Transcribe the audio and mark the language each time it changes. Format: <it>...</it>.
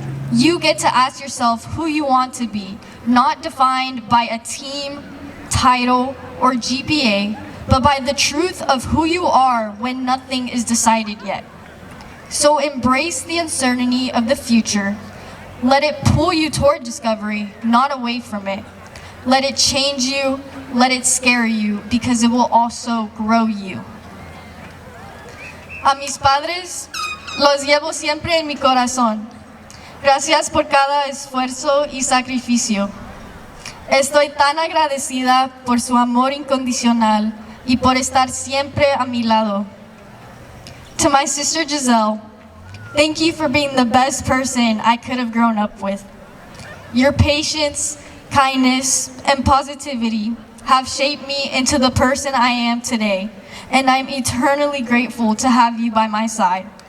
<en>You get to ask yourself who you want to be, not defined by a team, title, or GPA, but by the truth of who you are when nothing is decided yet. So embrace the uncertainty of the future. Let it pull you toward discovery, not away from it. Let it change you, let it scare you, because it will also grow you.</en> <es>A mis padres los llevo siempre en mi corazón. Gracias por cada esfuerzo y sacrificio. Estoy tan agradecida por su amor incondicional y por estar siempre a mi lado.</es> <en>To my sister Giselle, thank you for being the best person I could have grown up with. Your patience, kindness, and positivity have shaped me into the person I am today, and I'm eternally grateful to have you by my side.</en>